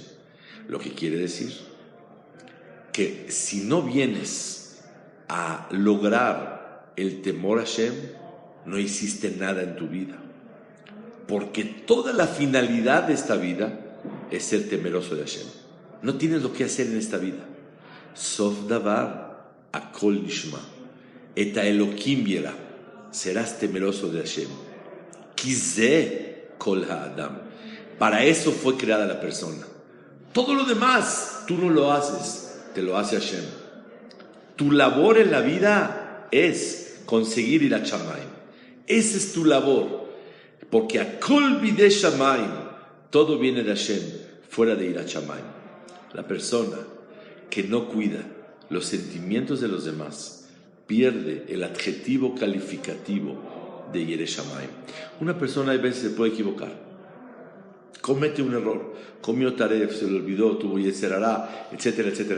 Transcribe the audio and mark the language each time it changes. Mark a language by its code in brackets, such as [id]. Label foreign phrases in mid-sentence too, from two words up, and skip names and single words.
[es] Lo que quiere decir que si no vienes a lograr el temor a Hashem, no hiciste nada en tu vida. Porque toda la finalidad de esta vida es ser temeroso de Hashem. No tienes lo que hacer en esta vida. [he] סוף דבר הכל נשמע. את האלקים ירא. [es] Serás temeroso de Hashem. [he] כי זה כל האדם. [es] Para eso fue creada la persona. Todo lo demás tú no lo haces, te lo hace Hashem. Tu labor en la vida es conseguir ir a Shamayim. Esa es tu labor. Porque [he] הכל בידי שמים, [es] todo viene de Hashem, fuera de ir a Shamayim. La persona que no cuida los sentimientos de los demás pierde el adjetivo calificativo de [he] ירא שמים. [es] Una persona a veces se puede equivocar, comete un error, comió taref, se le olvidó, tuvo [he] יצר הרע, [es] etcétera, etcétera.